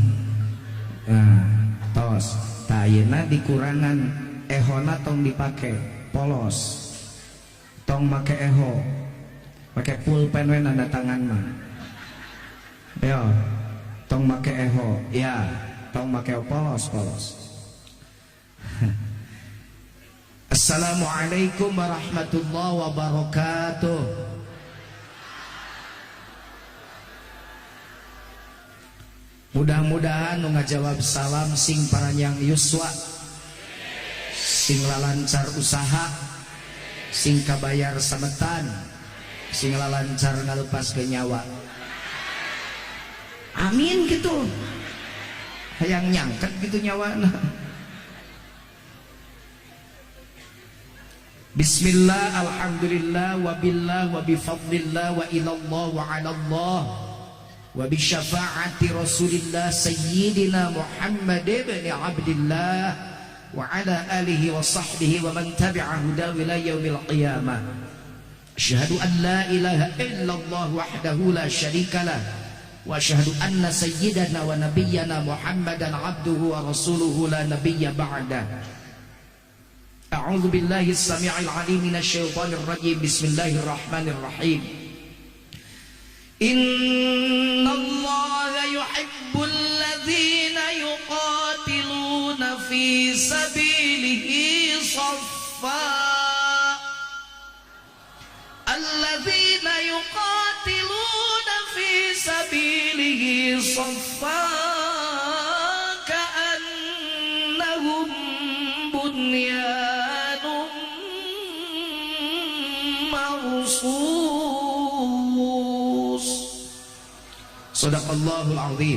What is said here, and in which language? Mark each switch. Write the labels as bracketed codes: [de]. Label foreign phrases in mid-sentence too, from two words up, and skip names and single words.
[su] Nah tos tah ayeuna dikurangan ehona tong dipake polos tong make eho make pulpen we nanda tangan mah yo tong make eho ya tong make polos. [ar] السلام عليكم ورحمة الله وبركاته. [su] Mudah-mudahan nu ngajawab salam sing paranyang yuswa, sing lalancar usaha, sing kabayar sametan, sing lalancar ngalupas ke nyawa. Amin gitu. Hayang nyangket gitu nyawana. [ar] بسم الله، الحمد لله، وبالله، وبفضل الله، وإلى الله، وعلى الله، وبشفاعة رسول الله سيدنا محمد بن عبد الله، وعلى آله وصحبه ومن تبع هداه إلى يوم القيامة. أشهد أن لا إله إلا الله وحده لا شريك له، وأشهد أن سيدنا ونبينا محمدا عبده ورسوله لا نبي بعده. أعوذ بالله السميع العليم من الشيطان الرجيم. Bismillahirrahmanirrahim. إن الله يحب الذين يقاتلون في سبيله صفا. الذين يقاتلون في سبيله صفا كأنهم بنيان صدق الله العظيم.